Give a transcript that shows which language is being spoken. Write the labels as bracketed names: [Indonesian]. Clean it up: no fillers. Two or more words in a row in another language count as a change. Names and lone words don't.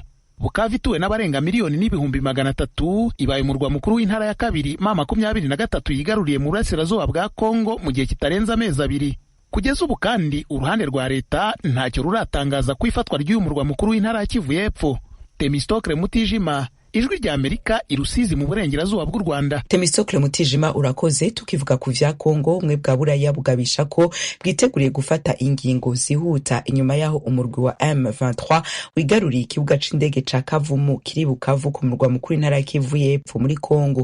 [Kinyarwanda] Bukavu ituwe n'abarenga miliyoni n'ibihumbi 300, ibaye umurwa mukuru w'intara ya kabiri M23 yigaruriye mu burasirazuba bwa Kongo mu gihe kitarenze amezi 2. Kugeza ubu kandi uruhande rwa leta ntacyo ruratangaza ku ifatwa ry'uyu murwa mukuru w'intara ya Kivu y'Epfo. Temistokle Mutijima, Ijwi rya Amerika, i Rusizi mu burengerazuba bw'u Rwanda. [Rundi] Temistokle Mutijima, urakoze. Tukivuga ku vya Kongo, ubumwe bwa Buraya bugabisha ko bwiteguriye gufata ingingo zihuta inyuma yaho umurwi wa M23 wigaruriye ikibuga c'indege ca Kavumu kiri Bukavu ku murwa mukuru w'intara ya Kivu y'Epfo muri Kongo.